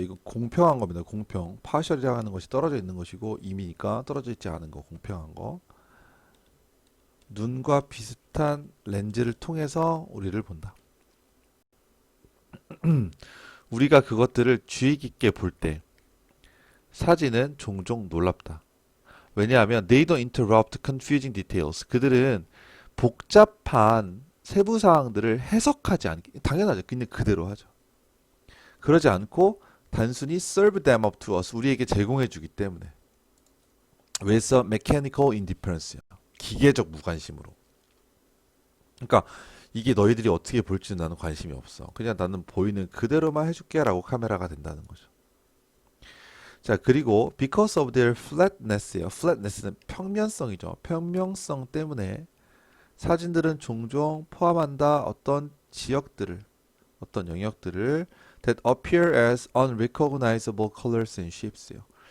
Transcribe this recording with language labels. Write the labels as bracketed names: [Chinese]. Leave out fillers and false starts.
[Korean] 이거 공평한 겁니다. 공평. partial이라고 하는 것이 떨어져 있는 것이고 임이니까 떨어져 있지 않은 거, 공평한 거. 눈과 비슷한 렌즈를 통해서 우리를 본다. 우리가 그것들을 주의 깊게 볼 때 사진은 종종 놀랍다. 왜냐하면 [English] they don't interrupt confusing details. [Korean] 그들은 복잡한 세부 사항들을 해석하지 않기 당연하죠. 그냥 그대로 하죠. 그러지 않고 단순히 [English] serve them up to us. [Korean] 우리에게 제공해 주기 때문에. [English] with a mechanical indifference. [Korean] 기계적 무관심으로. 그러니까 이게 너희들이 어떻게 볼지는 나는 관심이 없어. 그냥 나는 보이는 그대로만 해줄게 라고 카메라가 된다는 거죠. 자, 그리고 [English] because of their flatness예요. [Korean] flatness는 평면성이죠. 평면성 때문에 사진들은 종종 포함한다 어떤 지역들을, 어떤 영역들을 [English] that appear as unrecognizable colors and shapes [Korean] 요.